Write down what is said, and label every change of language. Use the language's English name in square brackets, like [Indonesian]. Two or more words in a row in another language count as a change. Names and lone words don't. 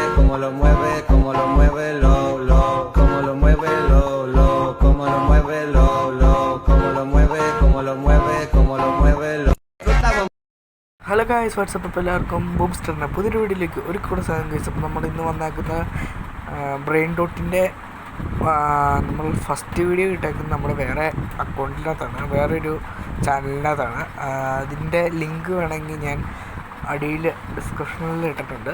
[Spanish] como lo mueve, lo, como lo mueve, lo, como lo mueve, lo, como lo mueve, lo. [English] hello guys, what's up. [Malayalam] അപ്പോൾ എല്ലാവർക്കും ബൂംസ്റ്ററിൻ്റെ പുതിയൊരു വീഡിയോയിലേക്ക് ഒരു കൂടെ സാധനം ഗൈസ്. അപ്പോൾ നമ്മൾ ഇന്ന് വന്നാക്കുന്ന ബ്രെയിൻ ഡോട്ടിൻ്റെ നമ്മൾ [English] first video [Malayalam] ഇട്ടേക്കുന്നത് നമ്മുടെ വേറെ അക്കൗണ്ടിനകത്താണ്, വേറൊരു ചാനലിനകത്താണ്. അതിൻ്റെ ലിങ്ക് വേണമെങ്കിൽ ഞാൻ അടിയിൽ ഡിസ്ക്രിപ്ഷനിൽ ഇട്ടിട്ടുണ്ട്.